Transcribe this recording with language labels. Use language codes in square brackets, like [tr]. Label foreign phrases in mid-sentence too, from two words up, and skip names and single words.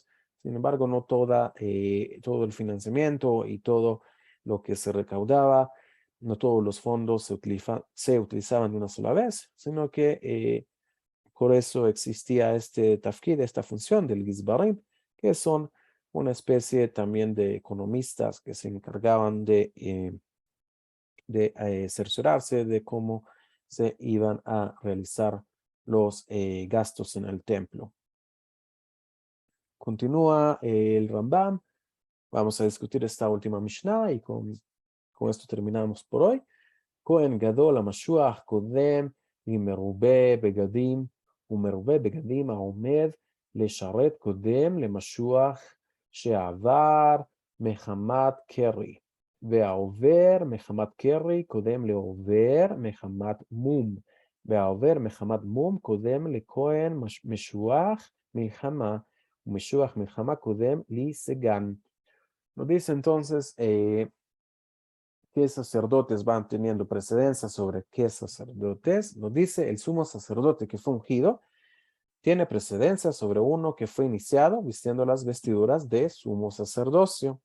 [es] Sin embargo, no todo el financiamiento y todo lo que se recaudaba, no todos los fondos se utilizaban de una sola vez, sino que por eso existía este tafkid, esta función del gizbarim, que son una especie también de economistas que se encargaban de cerciorarse de cómo se iban a realizar los gastos en el templo. Continúa el Rambam. Vamos a discutir esta última Mishnah y con esto terminamos por hoy. [he] כהן גדול המשוח קודם מרובה בגדים ומרובה בגדים העומד לשרת קודם למשוח שעבר מחמת קרי, והעובר מחמת קרי קודם לעובר מחמת מום, והעובר מחמת מום קודם לכהן משוח מלחמה, ומשוח מלחמה קודם לסגן. [es] Nos dice entonces qué sacerdotes van teniendo precedencia sobre qué sacerdotes. Nos dice el sumo sacerdote que fue ungido tiene precedencia sobre uno que fue iniciado vistiendo las vestiduras de sumo sacerdocio.